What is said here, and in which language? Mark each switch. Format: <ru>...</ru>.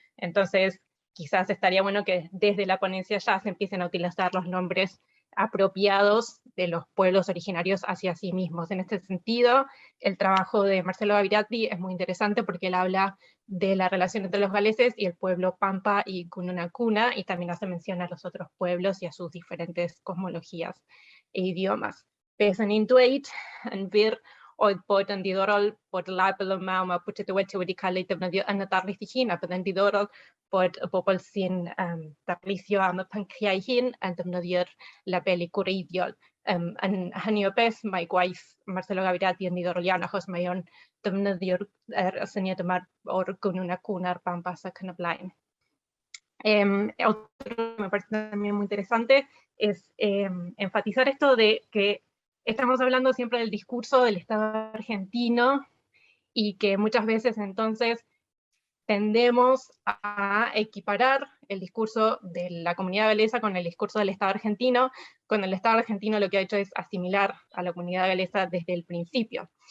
<es>Entonces, quizás estaría bueno que desde la ponencia ya se empiecen a utilizar los nombres apropiados de los pueblos originarios hacia sí mismos. En este sentido, el trabajo de Marcelo Gavirati es muy interesante porque él habla de la relación entre los galeses y el pueblo Pampa y Cununacuna, y también hace mención a los otros pueblos y a sus diferentes cosmologías e idiomas.</es> <cy>Beth yn un dweud yn fyr oedd bod yn diddorol bod y label yma o Mapuche Tehuelche wedi cael ei defnyddio yn y darlith ei hun, a byddai'n diddorol bod y bobl sy'n darlithio am y pynciau hun yn defnyddio'r labelu gwreiddiol. Yn hynny o beth, mae gwaith Marcelo Gavirati yn diddorol iawn, achos mae o'n defnyddio'r syniad yma o'r Cununacuna, a'r Bambas ac yn y blaen.</cy> <es>Otro que me parece también muy interesante es enfatizar esto de que estamos hablando siempre del discurso del Estado argentino y que muchas veces entonces tendemos a equiparar el discurso de la comunidad galesa con el discurso del Estado argentino, cuando el Estado argentino lo que ha hecho es asimilar a la comunidad galesa desde el principio.</es>